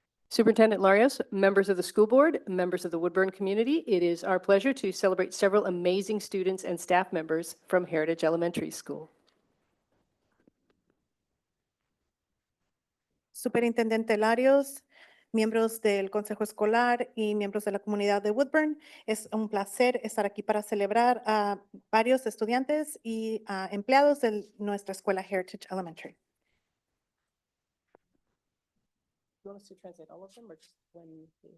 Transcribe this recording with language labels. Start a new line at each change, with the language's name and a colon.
English: Superintendent Larios, members of the school board, members of the Woodburn community, it is our pleasure to celebrate several amazing students and staff members from Heritage Elementary School.
Spanish: Superintendente Larios, miembros del Consejo Escolar y miembros de la comunidad de Woodburn, es un placer estar aquí para celebrar a varios estudiantes y empleados de nuestra escuela Heritage Elementary.
English: You want us to translate all of them or just when?